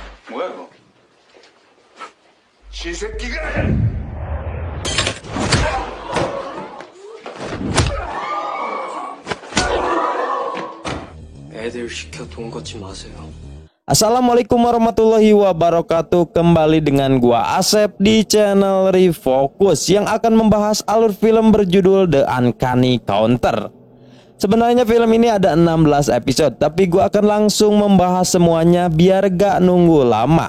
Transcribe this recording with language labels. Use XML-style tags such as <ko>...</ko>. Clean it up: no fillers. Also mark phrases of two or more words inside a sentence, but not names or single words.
<ko>뭐야 이거? 쥐새끼가! 애들 시켜 돈 걷지 마세요.</ko> <ar>السلام عليكم ورحمة الله وبركاته.</ar> <id>Kembali dengan gua Asep di channel Refocus yang akan membahas alur film berjudul</id> <en>The Uncanny Counter.</en> <id>Sebenarnya film ini ada 16 episode, tapi gua akan langsung membahas semuanya biar gak nunggu lama.</id>